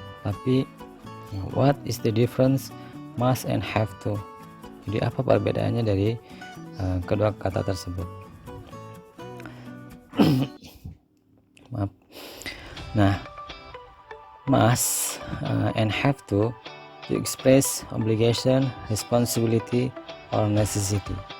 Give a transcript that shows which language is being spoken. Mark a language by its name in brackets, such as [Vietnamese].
[Indonesian] Tapi [English] what is the difference must and have to? [Indonesian] Jadi apa perbedaannya dari kedua kata tersebut? Maaf. [English] Nah, must and have to express obligation, responsibility, or necessity.